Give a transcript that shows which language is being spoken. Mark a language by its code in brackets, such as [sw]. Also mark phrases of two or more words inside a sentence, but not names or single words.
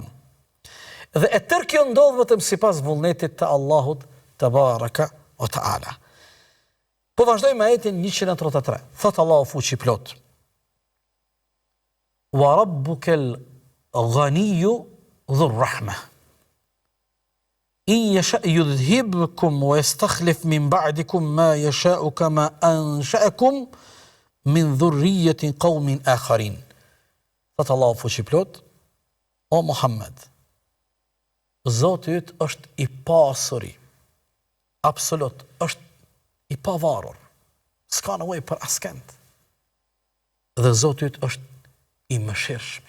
[sq] Dhe e tërë kjo ndodh vetëm sipas vullnetit të Allahut [ar] تبارك وتعالى. [sq] Po vazhdojmë me ajetin 133. Thot Allahu fuqi plot: [ar] وربك الغني ذو الرحمة. إن يشأ يذهبكم ويستخلف من بعدكم ما يشاء كما أنشأكم من ذرية قوم آخرين. [sq] Thot Allahu fuqiplot: O Muhammed, Zoti yt është i pasuri, absolut, është i pavarur, s'ka nevojë për askënd. Dhe Zoti yt është i mëshirshëm.